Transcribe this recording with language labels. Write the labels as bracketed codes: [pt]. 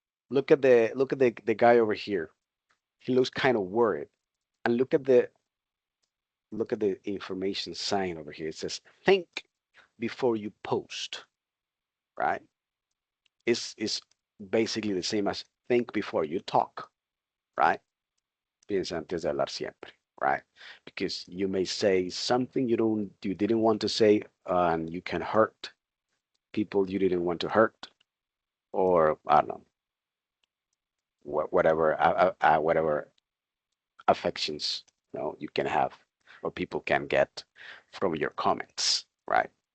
[en] Look at the guy over here. He looks kind of worried. And look at the information sign over here. It says think before you post, right? It's basically the same as think before you talk, right? [es] Piensa antes de hablar siempre, right? [en] Because you may say something you didn't want to say, and you can hurt people you didn't want to hurt, or I don't know, whatever affections, you can have or people can get from your comments, right?